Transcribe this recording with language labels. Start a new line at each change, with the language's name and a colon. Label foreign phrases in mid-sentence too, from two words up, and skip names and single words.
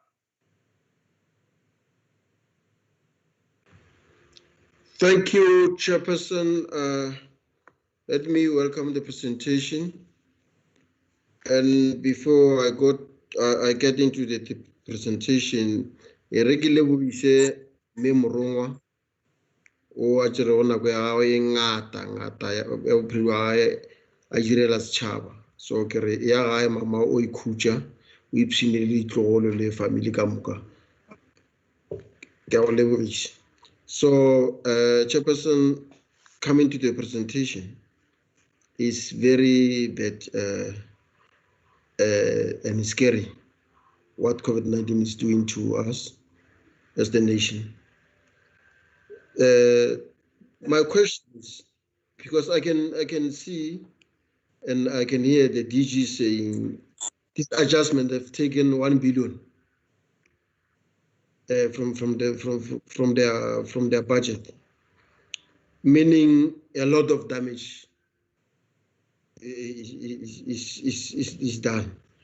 English: Thank you, Chairperson. Let me welcome the presentation. And before I get into the presentation, a regular will say
Northern Sotho: memorongwa o a tsere go nako ya gago e ngata ya bophelo wa gae a direla setšhaba. So ke re ya gae mama o ikhutša o ipsine le ditlogolo le family ka moka. Ke a go lebogiša.
English: So, Chairperson, coming to the presentation is very bad and scary what COVID-19 is doing to us as the nation. My question is, because I can see and I can hear the DG saying this adjustment have taken 1 billion from their budget, meaning a lot of damage is done.